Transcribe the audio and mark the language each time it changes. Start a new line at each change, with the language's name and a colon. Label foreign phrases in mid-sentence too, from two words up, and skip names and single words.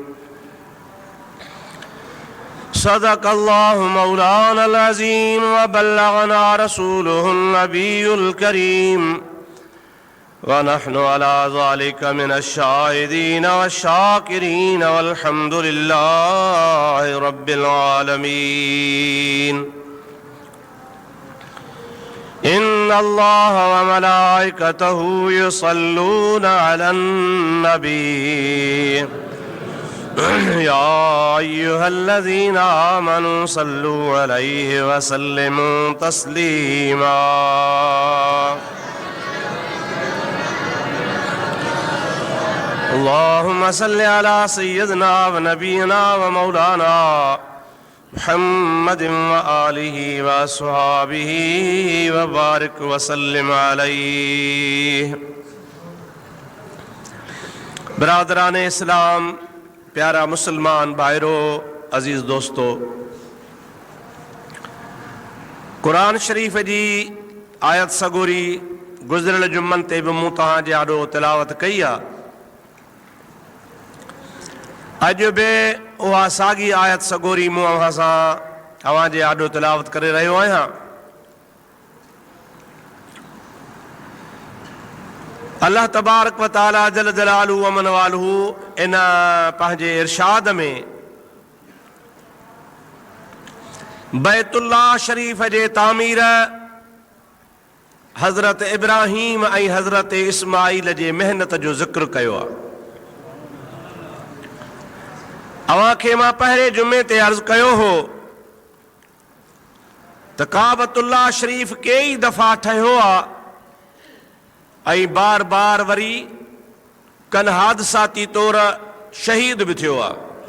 Arabic: صدق الله مولانا العظيم وبلغنا رسوله النبي الكريم ونحن على ذلك من الشاهدين والشاكرين والحمد لله رب العالمين. إن الله وملائكته يصلون على النبي يا أيها الذين آمنوا صلوا عليه وسلموا تسليما. اللهم صل على سيدنا ونبينا ومولانا محمد وآله وأصحابه وبارك وسلم عليه.
Sindhi: बिरादरान इस्लाम, प्यारा मुसलमान भाइरो, अजीज़ दोस्तो, कुरान शरीफ़ जी आयत सगोरी गुज़िरियल जुमन ते बि मूं तव्हांजे आॾो तिलावत कई आहे। अॼु बि उहा साॻी आयत सगोरी मूं अव्हां सां तव्हांजे आॾो तिलावत करे रहियो आहियां।
Arabic: الله تبارك وتعالى جل جلاله ومن والاه
Sindhi: इन पंहिंजे इरशाद में बैतुल्लाह शरीफ़ जे तामीर हज़रत इब्राहीम ऐं हज़रत इस्माईल जे मेहनत जो ज़िक्र कयो आहे। अवां खे मां पहिरें जुमे ते अर्ज़ कयो हो त काबतुल्लाह शरीफ कई दफ़ा ठहियो आहे ऐं बार बार वरी कन हादसाती तौर शहीद बि थियो आहे।